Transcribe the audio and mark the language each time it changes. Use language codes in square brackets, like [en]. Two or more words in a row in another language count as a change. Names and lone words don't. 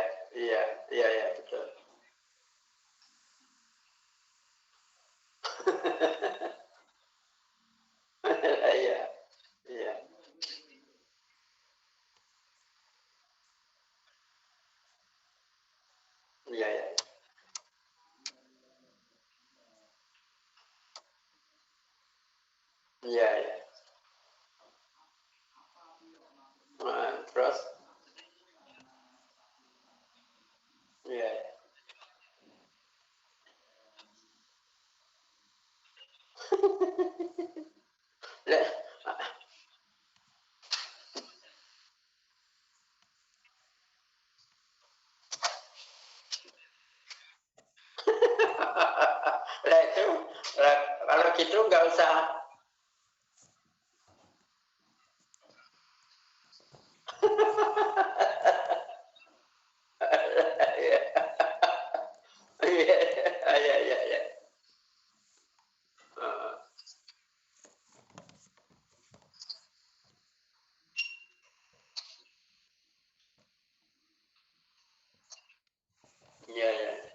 [id] Iya, iya, iya, betul. Iya, iya. Iya, iya. Iya, iya. Nah, terus iya. Lah, lah itu lah, kalau gitu nggak usah. Iya, iya, iya, iya, iya. Heeh. Iya, iya.